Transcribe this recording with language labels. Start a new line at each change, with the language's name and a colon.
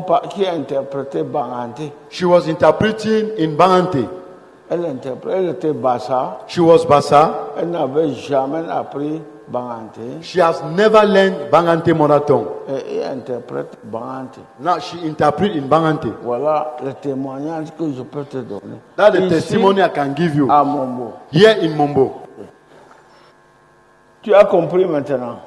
French: qui a interprété Bangante.
English: She was interpreting in Bangante.
French: Elle était Bassa.
English: She was Bassa.
French: Elle n'avait jamais appris Bangante.
English: She has never learned Bangante mother tongue.
French: Et elle interprète Bangante.
English: Now she interprets in Bangante.
French: Voilà le témoignage que je peux te donner.
English: That's the
French: Ici,
English: testimony I can give you.
French: à Mombo.
English: Here in Mombo.
French: Tu as compris maintenant?